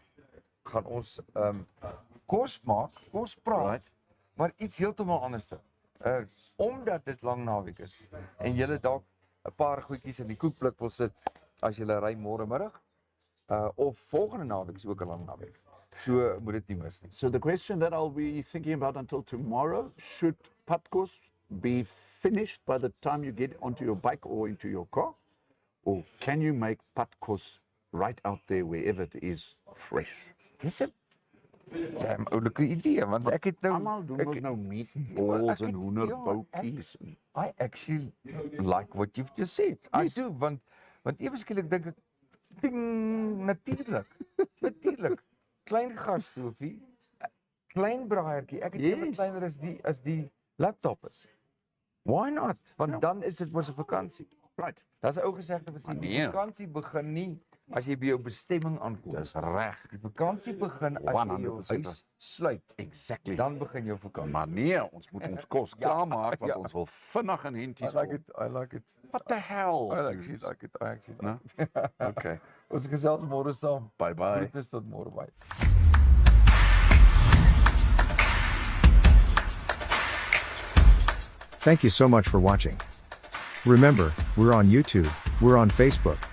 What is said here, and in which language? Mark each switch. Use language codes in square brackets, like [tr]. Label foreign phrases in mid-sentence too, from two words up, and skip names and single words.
[af] Gaan ons kos maak, kos praat, maar iets heeltemal anders. Omdat dit lang naweek is en julle dalk 'n paar goedjies in die koekblik wil sit as julle ry môre middag, of volgende naweek is ook 'n lang naweek. So moet dit nie mis nie. [en] So the question that I'll be thinking about until tomorrow, should padkos be finished by the time you get onto your bike or into your car? Or can you make padkos right out there wherever it is fresh? [af] Dis 'n oulike idee want ek het nou Almal doen ons nou meatballs en hoenderboutjies. [en] I actually like what you've just said. I do want [af] ewe skielik dink ek ding natuurlik. Klein gasstoofie, klein braaiertjie. Ek het ewe kleiner as die laptop is. [en] Why not? [af] Want dan is dit mos 'n vakansie. Right. Daar's 'n ou gesegde wat sê die vakansie begin nie as jy by jou bestemming aankom. Dis reg. Die vakansie begin as jy jou huis sluit. Exactly. Dan begin jou vakansie. Maar nee, ons moet ons kos klaarmaak want ons wil vinnig in henties kom. [en] I like it. What the hell? I like it. No? Okay. [af] Ons gesels môre saam. Bye. Groetnis tot môre bye. [en] Thank you so much for watching. Remember, we're on YouTube, We're on Facebook,